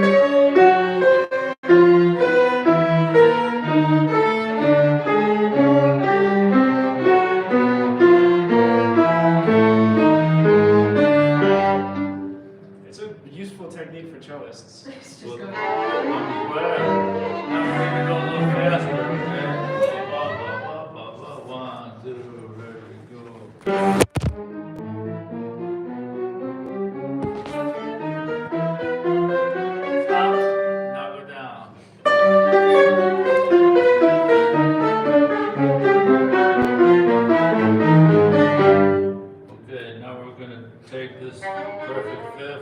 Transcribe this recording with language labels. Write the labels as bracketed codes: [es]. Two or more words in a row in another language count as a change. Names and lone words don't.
[en] It's a useful technique for cellists. Well, I'm glad. Now we're gonna go a little faster, okay? Ba, ba, ba, ba, ba. 1, 2, ready, go. Stop. Now go down. Okay, now we're gonna take this perfect fifth.